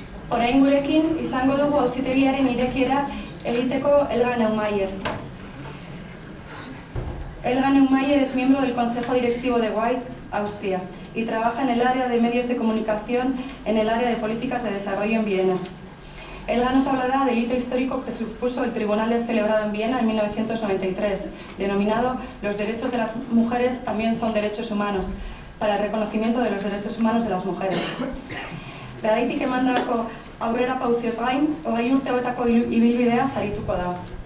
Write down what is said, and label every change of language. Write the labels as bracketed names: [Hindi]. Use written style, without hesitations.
[Basque] Orain gurekin izango dugu auzitegiaren irekiera egiteko Elga Neumayer. [Spanish] Elga Neumayer es miembro del Consejo Directivo de White, Austria, y trabaja en el área de medios de comunicación en el área de políticas de desarrollo en Viena. Elga nos hablará del hito histórico que supuso el tribunal celebrado en Viena en 1993, denominado Los derechos de las mujeres también son derechos humanos, para el reconocimiento de los derechos humanos de las mujeres. [Basque] Garaitik emandako aurrera pauzioz gain, 20 urte hauetako ibilbidea sarituko da.